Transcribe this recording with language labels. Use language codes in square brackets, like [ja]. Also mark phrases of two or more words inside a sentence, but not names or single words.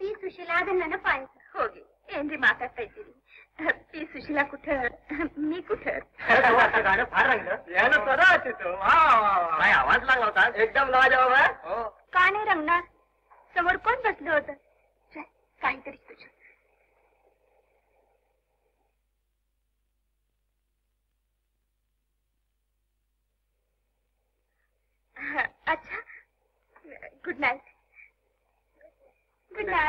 [kn] ಸುಶೀಲಾ ಅದನ್ನ ನೆನಪಾಯ್ತು ಹೋಗಿ ಏನ್ರಿ ಮಾತಾಡ್ತಾ ಇದ್ದೀರಿ ಪಿ ಸುಶೀಲಾ [mr] कुठं मी कुठं गाणं फार राहिलं यानं बरं वाटतो. वा, वा, वा. काय आवाज लागला होता एकदम लाजवाब आहे. हो का नाही रंगणार समोर कोण बसलं होतं चल, काहीतरी तुझं अच्छा [en] good night good night